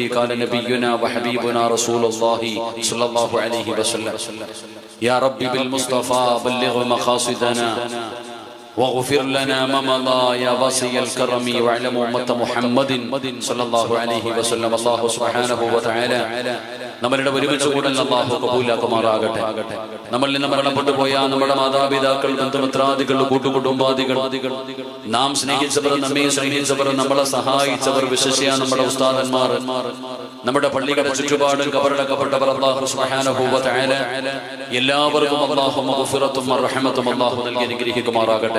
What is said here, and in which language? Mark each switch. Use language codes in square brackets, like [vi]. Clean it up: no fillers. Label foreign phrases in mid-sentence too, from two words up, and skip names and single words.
[ar] قال نبينا وحبيبنا رسول الله صلى الله عليه وسلم: يا ربي بالمصطفى بلغ مقاصدنا واغفر لنا ما مضى يا واسع الكرم واعلم أمة محمد صلى الله عليه وسلم. الله سبحانه وتعالى [ml] നമ്മളുടെ ഒരുമിച്ച് കൂടൽ അല്ലാഹു കബൂലാക്കുമാറാകട്ടെ. നമ്മളിൽ നിന്ന് മരണപ്പെട്ടു പോയ നമ്മുടെ മാതാപിതാക്കൾ, ബന്ധുമിത്രാദികൾ, കൂട്ടുകുടുംബാദികൾ, നാം സ്നേഹിച്ചവർ, നമ്മെ സ്നേഹിച്ചവർ, നമ്മളെ സഹായിച്ചവർ, വിശ്വസിയ നമ്മുടെ ഉസ്താദന്മാർ, നമ്മുടെ പള്ളികളുടെ ചുറ്റുപാടും കബറടക്കപ്പെട്ടവർ, അല്ലാഹു [ar] سبحانه وتعالى [ml] എല്ലാവർക്കും അല്ലാഹു മഗ്ഫിറത്തും റഹ്മത്തും അല്ലാഹു നൽകി അനുഗ്രഹിക്കുമാറാകട്ടെ.